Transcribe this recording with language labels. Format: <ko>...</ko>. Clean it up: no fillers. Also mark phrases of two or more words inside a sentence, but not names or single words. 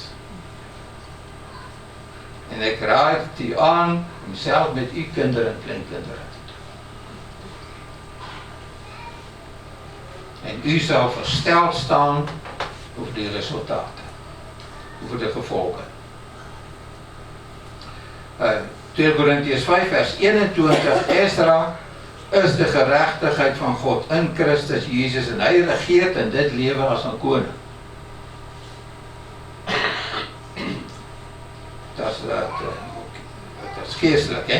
<nl>En ik raad u aan om zelf met uw kinderen en kleinkinderen te doen. En u zal versteld staan over de resultaten, over de gevolgen.</nl> <af>2 Korintiërs 5 vers 21, Esra is die geregtigheid van God in Christus Jesus en hy regeer in dit lewe as 'n koning.</af> <nl>Dat is geestelik, hè?</nl>